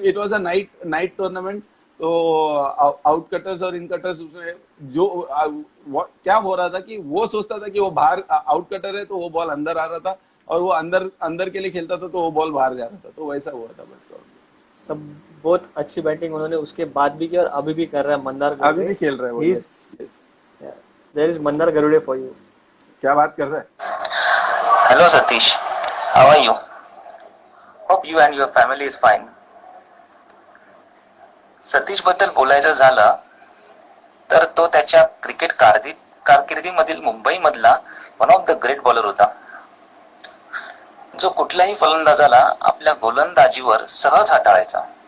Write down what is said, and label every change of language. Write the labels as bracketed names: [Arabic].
[Hindi] कि it was a night tournament, तो out cutters और इन कटर्स उसमें जो क्या हो रहा था कि वो सोचता था कि वो बाहर आउट कटर है, तो वो बॉल अंदर आ रहा था, और वो अंदर अंदर के लिए खेलता था, तो वो बॉल बाहर जा रहा था, तो वैसा हुआ था बस। सब बहुत अच्छी बैटिंग उन्होंने उसके बाद भी की और अभी भी कर रहा है मंदार अभी गरुड़े। भी खेल रहे हैं वो, [English] He is- yes yes. There is Mandar Garude for you. [Hindi] क्या बात कर रहे हैं? [English] Hello Satish, how are you? Hope you and your family is fine. [Marathi] Satish बद्दल बोलायचं झालं तर तो त्याच्या क्रिकेट कारकिर्दीमधील मुंबई मधला one of the great bowler होता, जो कुठल्याही फलंदाजाला आपल्या गोलंदाजीवर सहज हाताळायचा.